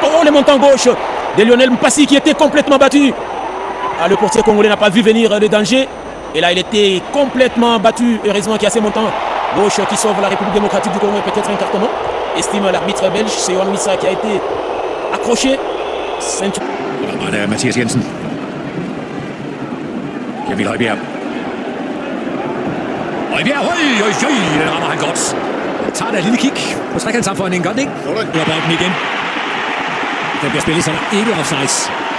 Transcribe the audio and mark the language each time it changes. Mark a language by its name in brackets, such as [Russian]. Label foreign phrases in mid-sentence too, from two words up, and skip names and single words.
[French] Oh, les montants gauche de Lionel Mpassi qui était complètement battu. Ah, le portier congolais n'a pas vu venir le danger. Et là, il était complètement battu. Heureusement qu'il y a ces montants gauche qui sauve la République démocratique du Congo et peut-être un cartonnement. Estime l'arbitre belge, c'est Yohan Wissa qui a été accroché. [Danish] Og der er Mathias Jensen. Emil Højbjerg. Højbjerg, den rammer han godt. Tager der et lille kig på trekantsamfundet, godt ikke? Nu er bolden igen. Den bliver spillet, så der ikke offsides.